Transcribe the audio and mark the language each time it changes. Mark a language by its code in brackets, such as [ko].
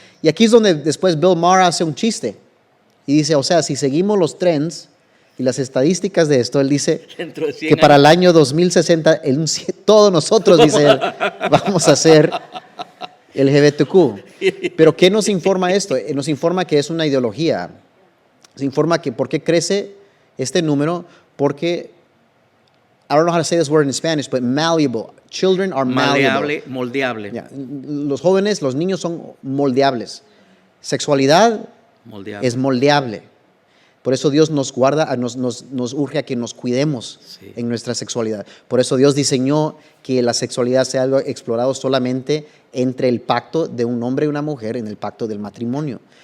[es] Y aquí es donde después Bill Maher hace un chiste. Y dice, o sea, si seguimos los trends y las estadísticas de esto, él dice Dentro de 100 que para años. el año 2060, todos nosotros, dice él, vamos a ser LGBTQ. Pero ¿qué nos informa esto? Nos informa que es una ideología. Nos informa que ¿por qué crece este número? Porque, [en] I don't know how to say this word in Spanish, but malleable. Children are malleable. [es] Maleable, moldeable. Ya, los jóvenes, los niños son moldeables. Sexualidad Moldeable. es moldeable. Por eso Dios nos guarda, nos urge a que nos cuidemos Sí. en nuestra sexualidad. Por eso Dios diseñó que la sexualidad sea algo explorado solamente entre el pacto de un hombre y una mujer, en el pacto del matrimonio.